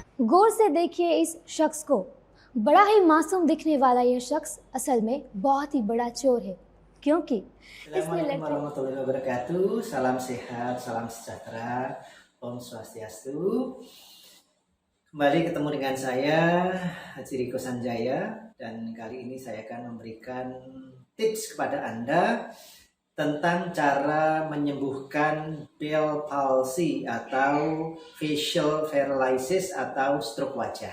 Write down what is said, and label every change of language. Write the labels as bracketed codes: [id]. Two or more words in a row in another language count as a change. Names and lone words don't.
[hi] गौर से देखिए इस शख्स को। बड़ा ही मासूम दिखने वाला यह शख्स असल में बहुत ही बड़ा चोर है, क्योंकि इसने [ar] السلام عليكم ورحمة الله وبركاته. [id] Salam sehat, salam sejahtera, Om Swastiastu. Kembali ketemu dengan saya, Haji Riko Sanjaya, dan kali ini saya akan memberikan tips kepada Anda tentang cara menyembuhkan [en] Bell palsy [id] atau [en] facial paralysis [id] atau stroke wajah.